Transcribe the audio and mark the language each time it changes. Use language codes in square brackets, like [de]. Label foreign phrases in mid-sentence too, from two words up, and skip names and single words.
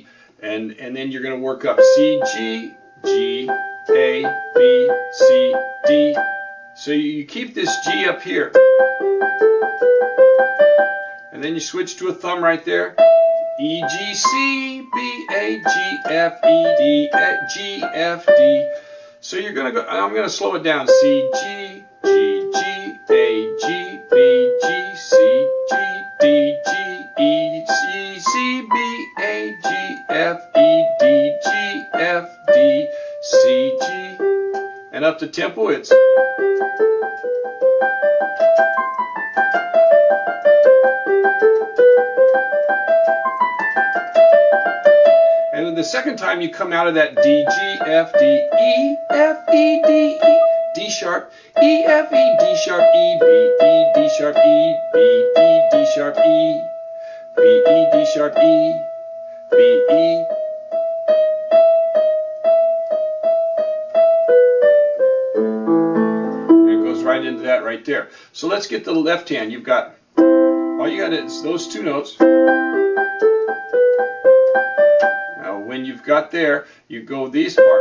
[en] And then you're going to work up C, G, G, A, B, C, D. So you keep this G up here. And then you switch to a thumb right there. E, G, C, B, A, G, F, E, D, G, F, D. So you're going to go, I'm going to slow it down. C, G, G, G, A, G, B, G, C, G, D, G, E, C, C, B, A, G, F, E, D, G, F, D, C, G. And up to tempo, it's. And then the second time you come out of that D, G, F, D, E, F, E, D, E, D sharp, E, F, E, D sharp, E, B, E, D sharp, E, B, E, D sharp, E, B, E, D sharp, E, B, E. And it goes right into that right there. So let's get the left hand. You've got, all you got is those two notes. Now when you've got there, you go this part.